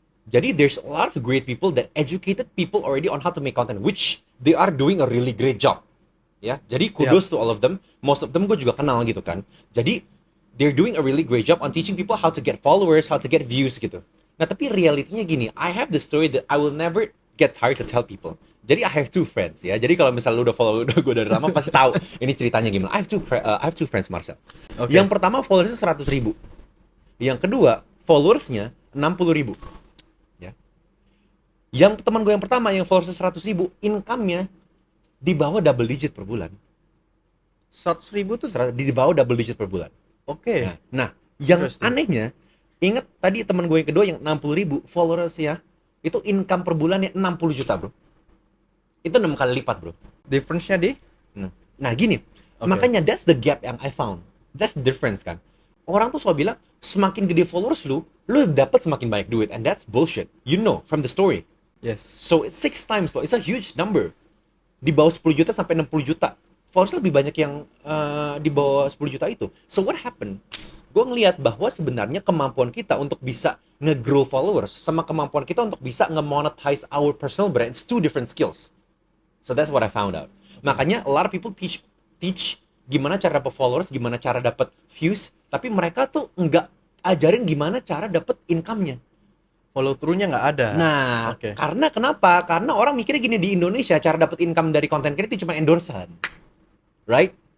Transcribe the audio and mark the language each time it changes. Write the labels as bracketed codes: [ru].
[en] Jadi there's a lot of great people that educated people already on how to make content, which they are doing a really great job. [id] Ya, jadi [en] kudos to all of them. Most of them [id] gue juga kenal gitu kan. [en] Jadi they're doing a really great job on teaching people how to get followers, how to get views [id] gitu. Nah tapi realitinya gini, [en] I have the story that I will never get tired to tell people. Jadi I have 2 friends ya. [id] Jadi kalau misalnya lu udah follow gue dari lama pasti tahu ini ceritanya gimana. [en] I have two friends Marcel. Okay. [id] Yang pertama followersnya 100.000. Yang kedua followersnya 60.000. Ya. Yang teman gue yang pertama yang followersnya 100.000, income-nya di bawah double digit per bulan. 100.000 tuh. Di bawah double digit per bulan. Oke. Nah, yang [en] Interesting. [id] anehnya, ingat tadi teman gue yang kedua yang 60.000 followers ya, itu income per bulannya 60 juta bro. Itu 6 kali lipat bro. Difference-nya di? Nah gini, Oke. makanya [en] that's the gap yang I found. That's the difference kan. [id] Orang tuh selalu bilang, semakin gede followers lu dapat semakin banyak duit. [en] And that's bullshit. You know, from the story. Yes. So it's 6 times loh. It's a huge number. [id] Di bawah 10 juta sampai 60 juta. Followers lebih banyak yang di bawah 10 juta itu. So what happened? Gue ngelihat bahwa sebenarnya kemampuan kita untuk bisa nge-grow followers sama kemampuan kita untuk bisa nge-monetize [en] our personal brand, it's 2 different skills. So that's what I found out. [id] Makanya [en] a lot of people teach [id] gimana cara dapat followers, gimana cara dapat views, tapi mereka tuh nggak ajarin gimana cara dapat income-nya. follow through-nya nggak ada. Nah, Oke. karena kenapa? Karena orang mikirnya gini, di Indonesia cara dapat income dari content creator cuma endorsean. Right?